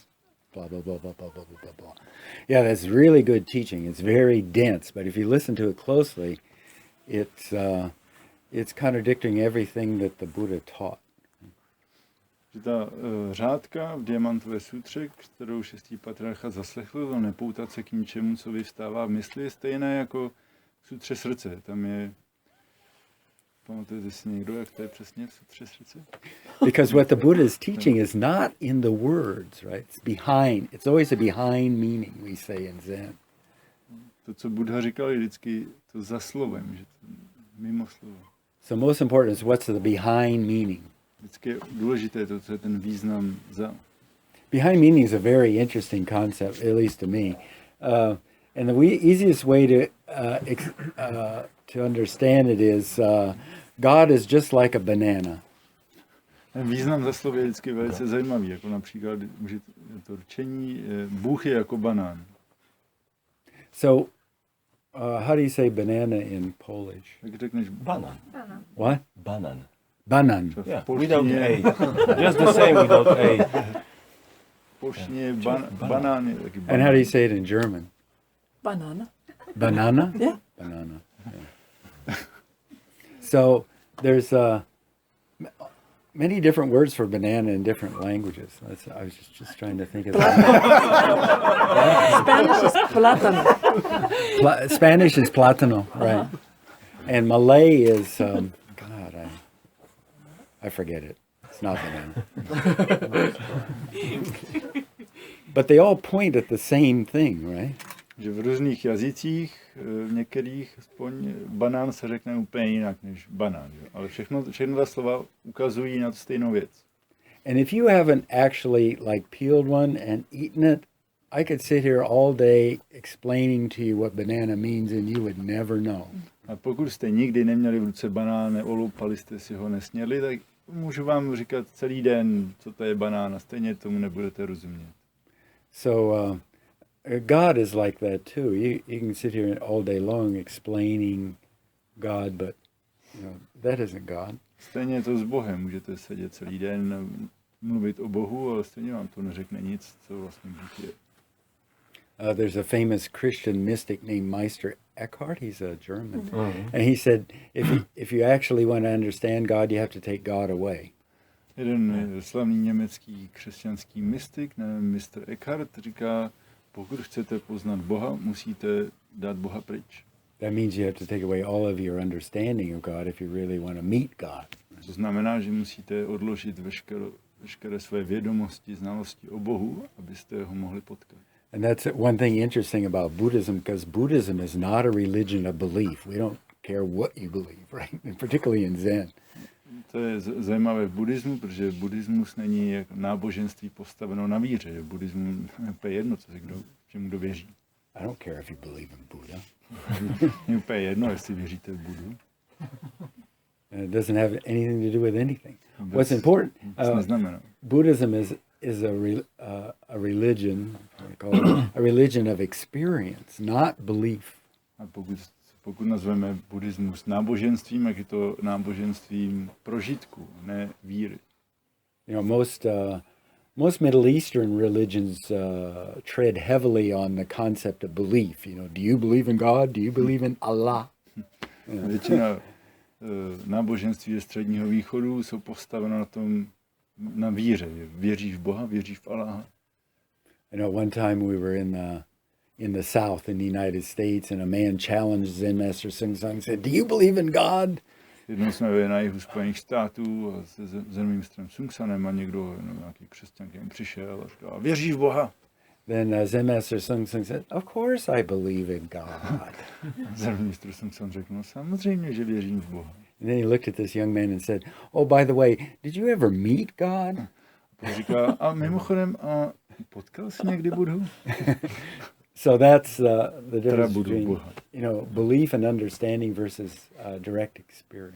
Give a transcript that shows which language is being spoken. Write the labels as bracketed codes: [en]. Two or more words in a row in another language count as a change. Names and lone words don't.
[en] Blah, blah, blah, blah, blah, blah, blah, blah. Yeah, that's really good teaching. It's very dense, but if you listen to it closely, it's contradicting everything that the Buddha taught. [cs] Že ta řádka v Diamantové sutře, kterou šestý patriarcha zaslechl, to nepoutat se k ničemu, co vyvstává v mysli, je stejné jako v sutře srdce. Tam je, pamatujete si někdo, jak to je přesně v sutře srdce? [en] Because what the Buddha is teaching is not in the words, right? It's behind. It's always a behind meaning, we say in Zen. [cs] To, co Buddha říkal, je vždycky to za slovem, že to mimo slovo. [en] So most important is what's the behind meaning. [cs] Vždycky je důležité to, co je ten význam za. [en] Behind meaning is a very interesting concept, at least to me. And the easiest way to understand it is God is just like a banana. [cs] Ten význam za slovo je vždycky velice zajímavý, jako například můžete to rčení, Bůh je jako banán. [en] So, how do you say banana in Polish? [cs] Jak řekneš Banan. [en] What? Banan. Banan. [cs] v [en] Yeah, [cs] polštině [en] without A. Just the same without A. [cs] v polštině je banán je taky banán. [en] And how do you say it in German? Banana. Banana? Yeah. Banana. Yeah. So there's many different words for banana in different languages. I was just trying to think of that. Spanish is plátano. Spanish is plátano, right? And Malay is God, I forget it. It's not banana. But they all point at the same thing, right? [cs] Že v různých jazycích, v některých aspoň banán se řekne úplně jinak než banán. Že? Ale všechno ta slova ukazují na tu stejnou věc. [en] And if you haven't actually like peeled one and eaten it, I could sit here all day explaining to you what banana means and you would never know. [cs] A pokud jste nikdy neměli v ruce banán, neoloupali jste si ho, nesněli, tak můžu vám říkat celý den, co to je banán a stejně tomu nebudete rozumět. [en] So God is like that too. You can sit here all day long explaining God, but that isn't God. [cs] Stejně je to s Bohem. Můžete sedět celý den a mluvit o Bohu, ale stejně vám to neřekne nic, co vlastně Bůh je. [en] There's a famous Christian mystic named Meister Eckhart. He's a German. Mm-hmm. And he said, if you actually want to understand God, you have to take God away. [cs] Jeden slavný německý křesťanský mystik, Mr. Eckhart, říká, pokud chcete poznat Boha, musíte dát Boha pryč. [en] That means you have to take away all of your understanding of God if you really want to meet God. [cs] To znamená, že musíte odložit veškeré své vědomosti, znalosti o Bohu, abyste ho mohli potkat. [en] And that's one thing interesting about Buddhism, because Buddhism is not a religion of belief. We don't care what you believe, right? And particularly in Zen. [cs] To je zajímavé v buddhismu, protože buddhismus není jako náboženství postaveno na víře. V buddhismu je jedno, co si čemu kdo věří. [en] I don't care if you believe in Buddha. [cs] Je úplně jedno, jestli věříte v Buddhu. [en] And it doesn't have anything to do with anything. What's important? Buddhism is a religion. A religion of experience, not belief. [cs] A pokud nazveme buddhismus náboženstvím, tak je to náboženstvím prožitku, ne víry. [en] Most Middle Eastern religions tread heavily on the concept of belief. Do you believe in God? Do you believe in Allah? [cs] Většina náboženství ze Středního východu jsou postavena na víře. Věříš v Boha, věříš v Allaha. [en] One time we were in the South in the United States, and a man challenged Zen Master Sangha and said, "Do you believe in God?" [cs] Jednou jsme byli na jihu Spojených států a se zenovým mistrem Sungsanem a někdo, nějaký křesťan, který přišel a říkal, věříš v Boha? [en] Then Zen Master Sungsan said, "Of course I believe in God." [cs] Zenový mistr Sungsan řekl, no samozřejmě, že věřím v Boha. [en] And then he looked at this young man and said, "Oh, by the way, did you ever meet God?" [cs] A říká, a mimochodem, potkal jsi někdy Budhu? [en] So that's the difference between belief and understanding versus direct experience.